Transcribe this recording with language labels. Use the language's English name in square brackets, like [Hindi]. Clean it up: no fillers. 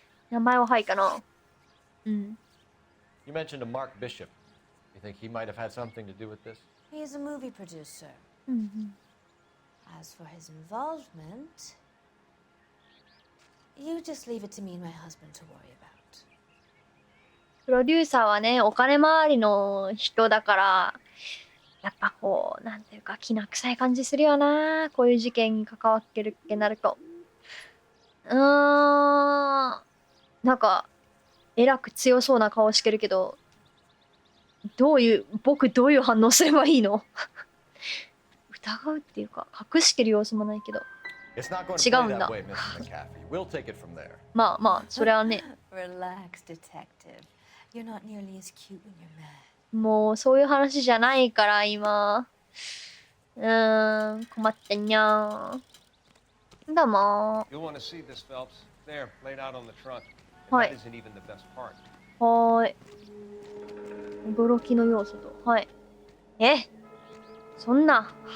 [Japanese] 名前ははいかな。うん。 [English] You mentioned a Mark Bishop. You think he might have had something to do with this? He's a movie producer. [Japanese] うんうん。 [English] as for his involvement, you just leave it to me and my husband to worry about. [Japanese] プロデューサーはね、お金回りの人だから、やっぱこう、なんていうか、きな臭い感じするよな。こういう事件に関わってるってなると。なんか、えらく強そうな顔してるけど、僕どういう反応すればいいの？疑うっていうか、隠してる様子もないけど。 [English] It's not going to [Japanese] 違 [English] play [Japanese] うんだ。 [English] that way, Mrs. McAfee. We'll take it from there. [Japanese] まあまあ、それはね、 [English] Relax, detective. You're not nearly as cute when you're mad. [Japanese] もうそういう話じゃないから、今。困ったにゃー。どうも [English] You'll want to see this, Phelps. There, laid out on the trunk. Hi. And that isn't even the best part. [Japanese] はーい。驚きの要素と。はい。そんな。